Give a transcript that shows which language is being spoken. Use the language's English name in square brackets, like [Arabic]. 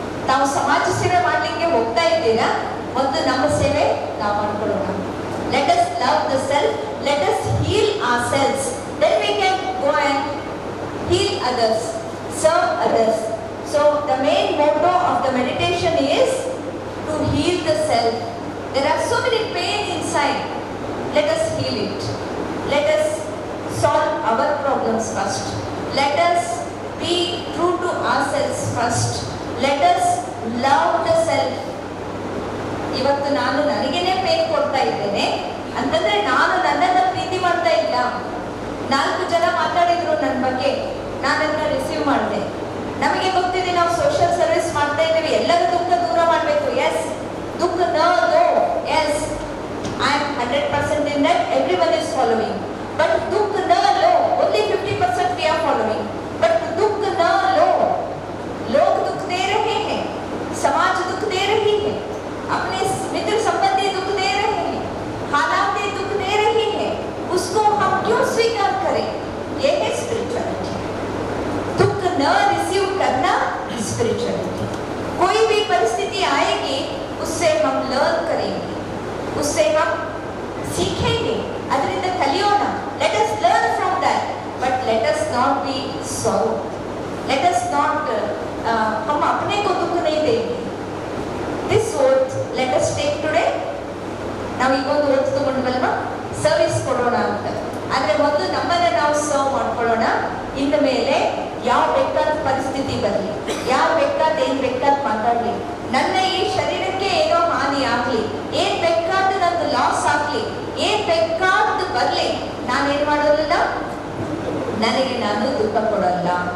[Kannada] ನಾವು ಸಮಾಜ ಸೇವೆ ಮಾಡ್ಲಿಕ್ಕೆ ಹೋಗ್ತಾ ಇದ್ದೀರಾ, ಮತ್ತು ನಮ್ಮ ಸೇವೆ ನಾವು ಮಾಡ್ಕೊಳ್ಳೋಣ. [English] Let us love the self, let us heal our self, then we can go and heal others, serve others. So the main motto of the meditation is to heal the self. There are so many pain inside. Let us heal it. Let us solve our problems first. Let us be true to ourselves first. Let us love the self. [Kannada] ಇವತ್ತು ನಾನು ನನಗೇನೆ pain ಕೊಡ್ತಾ ಇದ್ದೇನೆ ಅಂತಂದ್ರೆ ನಾನು ನನ್ನನ್ನ ಪ್ರೀತಿ ಮಾಡ್ತಾ ಇಲ್ಲ. 4 ಜನ ಮಾತಾಡಿದ್ರು ನನ್ನ ಬಗ್ಗೆ, ನಾನನ್ನ ರಿಸೀವ್ ಮಾಡಿದೆ. ನಮಗೆ ಗೊತ್ತಿದೆ ನಾವು ಸೋಷಿಯಲ್ ಸರ್ವಿಸ್ ಮಾಡ್ತಾ ಇದ್ದೇವೆ, ಎಲ್ಲರೂ ದುಃಖ ದೂರ ಮಾಡಬೇಕು. [English] Yes, ದುಃಖ no, yes, I am 100% in that, everyone is following. But [Hindi] दुख न लो, [English] only 50% we are following. [Hindi] But दुख न लो, लोग दुख दे रहे हैं, समाज दुख दे रही है, अपने मित्र संबंधी दुख दे रहे हैं, हालातें दुख दे रही है, उसको हम क्यों स्वीकार करें? ये है स्पिरिचुअलिटी. दुख न रिसीव करना स्पिरिचुअलिटी. कोई भी परिस्थिति आएगी, उससे हम लर्न करेंगे, उससे हम सीखेंगे, [Kannada] ಅದರಿಂದ ಕಲಿಯೋಣ. [English] Let us learn from that, but let us not be sorrow. Let us not [Hindi] हम अपने को दुख नहीं देंगे. [English] This oath let us take today. [Kannada] ನಾವು ಈಗ ಒಂದು ಓತ್ ತಗೊಂಡ್ವಲ್ವಾ, ಸರ್ವಿಸ್ ಕೊಡೋಣ ಅಂತ. ಆದ್ರೆ ಮೊದಲು ನಮ್ಮನ್ನ ನಾವು ಸರ್ವ್ ಮಾಡ್ಕೊಳ್ಳೋಣ. ಇನ್ನು ಮೇಲೆ ಯಾವ ಬೇಕಾದ ಪರಿಸ್ಥಿತಿ ಬರಲಿ, ಯಾವ ಬೇಕಾದ ಏನ್ ಬೇಕಾದ ಮಾತಾಡ್ಲಿ, ನನ್ನ ಈ ಶರೀರಕ್ಕೆ ಏನೋ ಹಾನಿ ಆಗ್ಲಿ, ಏನ್ ಬೇಕಾದ ನಂದು ಲಾಸ್ ಆಗ್ಲಿ, ಏನ್ ಬೇಕಾದ ಬರ್ಲಿ, ನಾನೇನ್ ಮಾಡೋದಿಲ್ಲ, ನನಗೆ ನಾನು ದುಃಖ ಕೊಡಲ್ಲ.